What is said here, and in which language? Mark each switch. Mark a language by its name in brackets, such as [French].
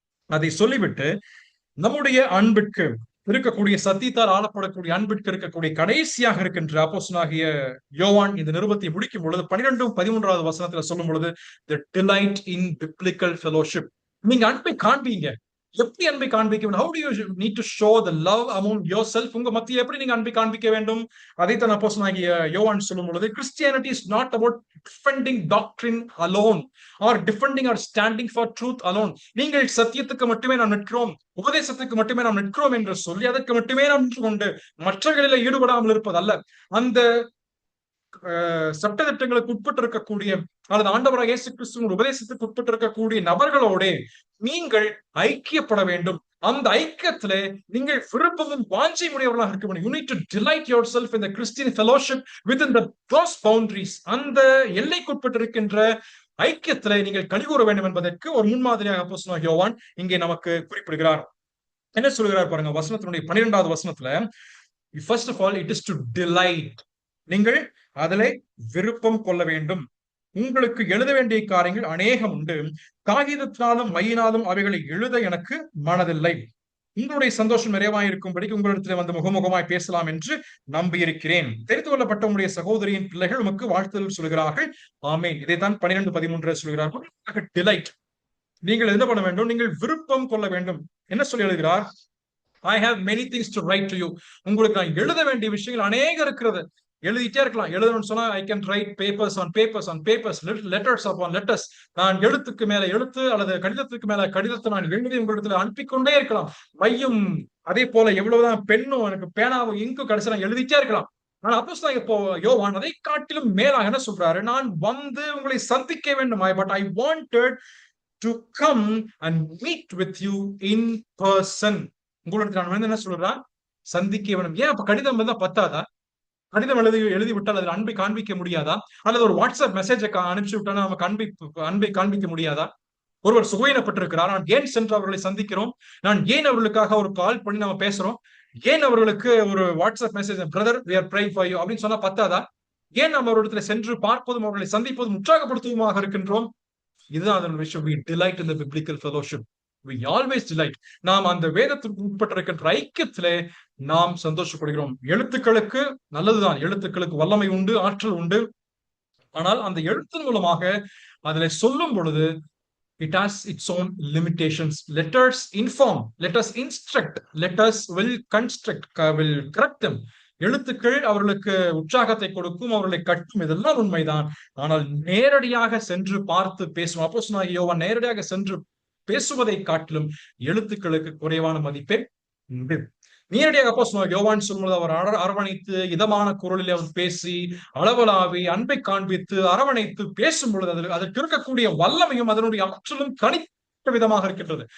[Tamil] அதை சொல்லிவிட்டு நம்முடைய அன்பிற்கு இருக்கக்கூடிய சத்தியத்தால் ஆளப்படக்கூடிய அன்பிற்கு இருக்கக்கூடிய கடைசியாக இருக்கின்ற அப்போஸ்தலனாகிய யோவான் இந்த நிருபத்தை முடிக்கும் பொழுது 12-13 வசனத்துல சொல்லும் பொழுது [English] the delight in biblical fellowship. [Tamil] நீங்க அன்பை காண்பீங்க. எப்படி அன்பை காண்பிக்க வேண்டும்? [English] How do you need to show the love among yourself? [Tamil] உங்க மத்தியில் எப்படி நீங்க அன்பை காண்பிக்க வேண்டும்? அதைத்தான் அப்போஸ்தலனாகிய யோவான் சொல்லும் பொழுது [English] Christianity is not about defending doctrine alone or defending or standing for truth alone. [Tamil] நீங்கள் சத்தியத்துக்கு மட்டுமே நாம் நிற்கிறோம், உபதேசத்துக்கு மட்டுமே நாம் நிற்கிறோம் என்று சொல்லி அதற்கு மட்டுமே நாம் நின்று கொண்டு மற்றவர்களில் ஈடுபடாமல் இருப்பதல்ல. அந்த சட்டத்திட்டங்களுக்கு உட்பட்டு இருக்கக்கூடிய அல்லது ஆண்டவராக இயேசு கிறிஸ்துவின் உபதேசத்துக்கு உட்பட்டு இருக்கக்கூடிய நபர்களோட நீங்கள் ஐக்கியப்பட வேண்டும். அந்த ஐக்கியத்திலே நீங்கள் விருப்பமும் வாஞ்சை உடையவர்களாக இருக்க வேண்டும். [English] You need to delight yourself in the Christian fellowship within those boundaries. [Tamil] அந்த எல்லைக்குட்பட்டு இருக்கின்ற ஐக்கியத்திலே நீங்கள் கனிகூற வேண்டும் என்பதற்கு ஒரு முன்மாதிரியாக அப்போஸ்தலனாகிய யோவான் இங்கே நமக்கு குறிப்பிடுகிறார். என்ன சொல்கிறார் பாருங்க, வசனத்தினுடைய 12வது வசனத்துல [English] first of all it is to delight. [Tamil] நீங்கள் அதிலே விருப்பம் கொள்ள வேண்டும். உங்களுக்கு எழுத வேண்டிய காரியங்கள் அநேகம் உண்டு, காகிதத்தினாலும் மையினாலும் அவைகளை எழுத எனக்கு மனதில்லை. உங்களுடைய சந்தோஷம் நிறைவாயிருக்கும்படிக்கு உங்களிடத்தில் வந்து முகமுகமாய் பேசலாம் என்று நம்பியிருக்கிறேன். தெரிந்து கொள்ளப்பட்ட உங்களுடைய சகோதரியின் பிள்ளைகள் உமக்கு வாழ்த்துதல் சொல்கிறார்கள். ஆமேன். இதைத்தான் 12-13 சொல்கிறார்கள். டிலைட். நீங்கள் என்ன பண்ண வேண்டும்? நீங்கள் விருப்பம் கொள்ள வேண்டும். என்ன சொல்லி எழுதுகிறார்? [English] I have many things to write to you. [Tamil] உங்களுக்கு நான் எழுத வேண்டிய விஷயங்கள் அநேகம் இருக்கிறது. எழுதிட்டே இருக்கலாம். எழுதணும்னு சொன்னா [English] I can write papers on papers on papers, letters upon letters. [Tamil] நான் எழுத்துக்கு மேல எழுத்து அல்லது கடிதத்துக்கு மேல கடிதத்தை நான் எழுதி உங்களிடத்துல அனுப்பிக்கொண்டே இருக்கலாம். மையும் அதே போல எவ்வளவுதான் பெண்ணும் எனக்கு பேனாவும் இங்கும் கடைசி நான் எழுதிட்டே இருக்கலாம். ஆனா அப்போஸ்தலனாகிய இப்போ யோவான் அதை காட்டிலும் மேலாக என்ன சொல்றாரு? நான் வந்து உங்களை சந்திக்க வேண்டும். [English] But I wanted to come and meet with you in person. [Tamil] உங்களுக்கு நான் வந்து என்ன சொல்றேன்? சந்திக்க வேண்டும். ஏன் அப்ப கடிதம் இருந்தா பத்தாதா? கடிதம் எழுதி விட்டால் அதில் அன்பை காண்பிக்க முடியாதா? அல்லது ஒரு வாட்ஸ்அப் மெசேஜை அனுப்பிச்சு விட்டா நமக்கு அன்பை காண்பிக்க முடியாதா? ஒருவர் சுகையினப்பட்டிருக்கிறார், நான் ஏன் சென்று அவர்களை சந்திக்கிறோம்? நான் ஏன் அவர்களுக்காக ஒரு கால் பண்ணி நம்ம பேசுறோம்? ஏன் அவர்களுக்கு ஒரு WhatsApp message brother [English] we are praying for you [Tamil] அப்படின்னு சொன்னா பத்தாதா? ஏன் நம்ம அவர்களிடத்துல சென்று பார்ப்பதும் அவர்களை சந்திப்பதும் உற்சாகப்படுத்துவதுமாக இருக்கின்றோம்? இதுதான் அதன் விஷயம். [English] We delight in the biblical fellowship. We always delight. [Tamil] நாம் அந்த வேதத்திற்கு உட்பட்டிருக்கின்ற ஐக்கியத்திலே நாம் சந்தோஷப்படுகிறோம். எழுத்துக்களுக்கு நல்லதுதான், எழுத்துக்களுக்கு வல்லமை உண்டு, ஆற்றல் உண்டு. ஆனால் அந்த எழுத்தின் மூலமாக அதில் சொல்லும் பொழுது [English] it has its own limitations. Let us inform, let us instruct, let us will construct, will correct them. [Tamil] எழுத்துக்கள் அவர்களுக்கு உற்சாகத்தை கொடுக்கும், அவர்களை கட்டும், இதெல்லாம் உண்மைதான். ஆனால் நேரடியாக சென்று பார்த்து பேசும் அப்போஸ்தலனாகிய யோவான் நேரடியாக சென்று பேசுவதை காட்டிலும் எழுத்துக்களுக்கு குறைவான மதிப்பே உண்டு. நேரடியாக அப்போஸ்தலனாகிய யோவான் சொல்லும்போது அவர் அரவணைத்து இதமான குரலில் அவர் பேசி அளவலாவி அன்பை காண்பித்து அரவணைத்து பேசும் பொழுது அதற்கு இருக்கக்கூடிய வல்லமையும் அதனுடைய ஆற்றலும் கணித்த விதமாக இருக்கின்றது.